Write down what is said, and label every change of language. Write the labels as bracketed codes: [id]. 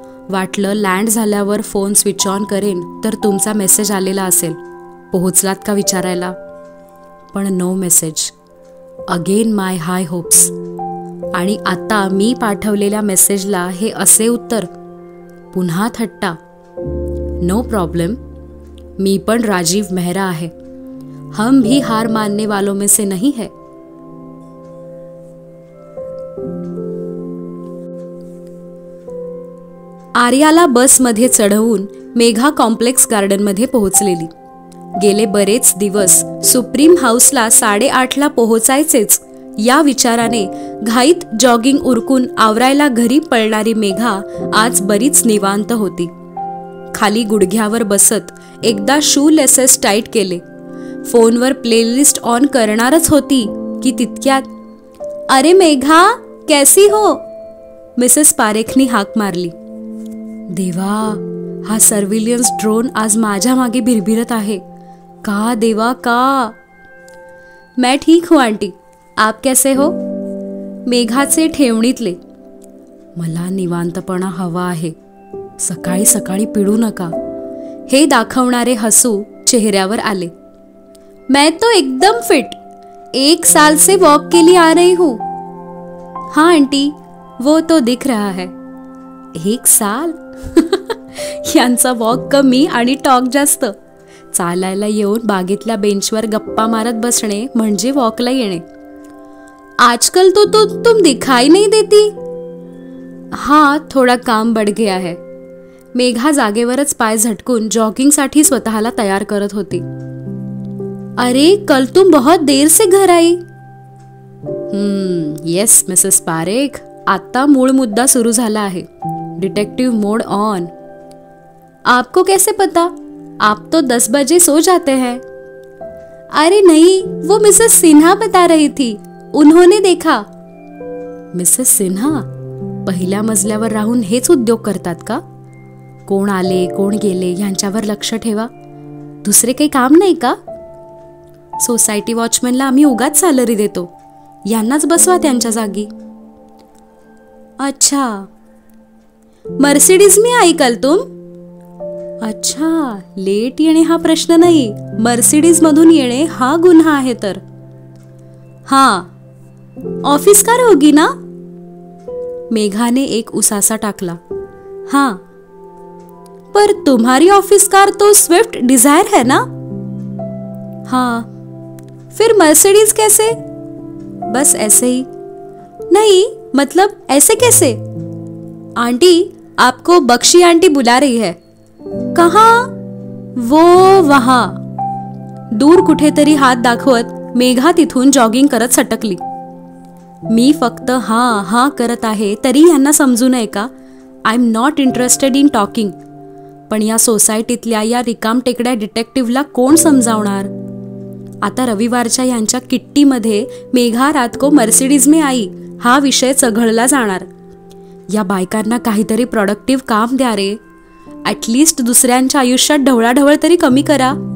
[mr] वाटलं लँड झाल्यावर phone switch on करेन तर तुमचा मेसेज आलेला असेल, पोहोचलात का विचारायला. पण [en] No message. Again my high hopes. [mr] आणि आता मी पाठवलेल्या मेसेजला हे असे उत्तर. पुन्हा थट्टा. [en] no problem, [mr] मी पण राजीव मेहरा आहे. [hi] हम भी हार मानने वालों में से नहीं है. [mr] आर्याला बसमध्ये चढवून मेघा कॉम्प्लेक्स गार्डनमध्ये पोहोचलेली. गेले बरेच दिवस सुप्रीम हाऊसला 8:30ला पोहोचायचेच या विचाराने घाईत जॉगिंग उरकून आवरायला घरी पळणारी मेघा आज बरीच निवांत होती. खाली गुडघ्यावर बसत एकदा शू लेसेस टाईट केले. फोनवर प्लेलिस्ट ऑन करणारच होती की तितक्यात, अरे मेघा कैसी हो, मिसेस पारेखनी हाक मारली. देवा, हा सर्व्हिलियन्स ड्रोन आज माझ्या मागे भिरभिरत आहे. का देवा का. [hi] मैं ठीक हूँ आंटी, आप कैसे हो. [mr] मेघाचे ठेवणीतले, मला निवांतपणा हवा आहे, सकाळी सकाळी पिडू नका, हे दाखवणारे हसू चेहऱ्यावर आले. [hi] मैं तो एकदम फिट, 1 साल से वॉक के लिए आ रही हूँ. हाँ आंटी, वो तो दिख रहा है. 1 साल. [mr] यांचा वॉक कमी आणि टॉक जास्त. चालायला येऊन बागेतल्या बेंचवर गप्पा मारत बसणे म्हणजे वॉकला येणे. [hi] आजकल तो तुम दिखाई नहीं देती. हाँ, थोड़ा काम बढ़ गया है. [mr] मेघा जागेवरच पाय झटकून जॉगिंगसाठी स्वतःला तयार करत होती. [hi] अरे कल तुम बहुत देर से घर आई. यस मिसेस पारेख, [mr] आता मूळ मुद्दा सुरू झाला आहे. [en] Detective mode on. [hi] आपको कैसे पता? आप तो 10 बजे सो जाते हैं. अरे नहीं, वो मिसेस सिन्हा बता रही थी. उन्होंने देखा. [mr] मिसेस सिन्हा पहिल्या मजल्यावर राहून हेच उद्योग करतात का? कोण आले कोण गेले यांच्यावर लक्ष ठेवा. दुसरे काही काम नाही का? सोसायटी वॉचमॅनला आम्ही उगाच सॅलरी देतो. यांनाच बसवा त्यांच्या जागी. [hi] अच्छा, मर्सिडीज में आई कल तुम? [mr] अच्छा, लेट येणे हा प्रश्न नाही, मर्सिडीज मधून येणे हा गुन्हा आहे तर. [hi] हां, ऑफिस कार होगी ना? [mr] मेघाने एक उसासा टाकला. [hi] हां, पर तुम्हारी ऑफिस कार तो स्विफ्ट डिजायर है ना? हाँ. फिर मर्सिडीज कैसे? बस ऐसे ही. नहीं, मतलब ऐसे कैसे? आंटी, आपको बख्शी आंटी बुला रही है. कहाँ? वो वहां. [mr] दूर कुठेतरी हात दाखवत मेघा तिथून जॉगिंग करत सटकली. मी फक्त हां हां करत आहे तरी यांना समजू नये का? [en] I am not interested in talking. [mr] पण या सोसायटीतल्या या रिकामटेकड्या डिटेक्टिव्हला कोण समजावणार? आता रविवारच्या यांच्या किट्टीमध्ये मेघा [hi] रात को मर्सिडीज में आई [mr] हा विषय चघळला जाणार. या बायकांना काहीतरी प्रोडक्टिव्ह काम द्या रे. ॲटलिस्ट दुसऱ्यांच्या आयुष्यात ढवळाढवळ तरी कमी करा.